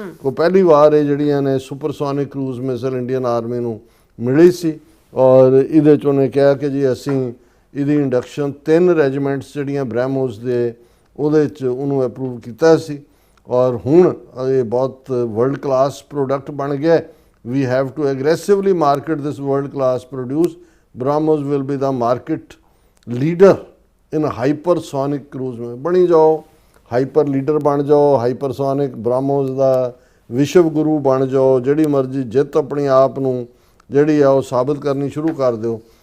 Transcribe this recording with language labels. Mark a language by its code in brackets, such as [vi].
[pa] ਉਹ ਪਹਿਲੀ ਵਾਰ ਇਹ ਜਿਹੜੀਆਂ ਨੇ ਸੁਪਰਸੋਨਿਕ ਕਰੂਜ਼ ਮਿਸਲ ਇੰਡੀਅਨ ਆਰਮੀ ਨੂੰ ਮਿਲੀ ਸੀ। ਔਰ ਇਹਦੇ 'ਚ ਉਹਨੇ ਕਿਹਾ ਕਿ ਜੀ ਅਸੀਂ ਇਹਦੀ ਇੰਡਕਸ਼ਨ 3 ਰੈਜੀਮੈਂਟਸ ਜਿਹੜੀਆਂ BrahMos ਦੇ ਉਹਦੇ 'ਚ ਉਹਨੂੰ ਅਪਰੂਵ ਕੀਤਾ ਸੀ। ਔਰ ਹੁਣ ਇਹ ਬਹੁਤ ਵਰਲਡ ਕਲਾਸ ਪ੍ਰੋਡਕਟ ਬਣ ਗਿਆ। [en] We have to aggressively market this world class produce. BrahMos will be the market leader in hypersonic cruise [hi] में बनी जाओ, हाइपर लीडर बन जाओ, हाइपरसोनिक [pa] BrahMos ਦਾ ਵਿਸ਼ਵ ਗੁਰੂ ਬਣ ਜਾਓ, ਜਿਹੜੀ ਮਰਜ਼ੀ ਜਿੱਤ ਆਪਣੀ ਆਪ ਨੂੰ ਜਿਹੜੀ ਆ ਉਹ ਸਾਬਤ ਕਰਨੀ ਸ਼ੁਰੂ ਕਰ ਦਿਓ।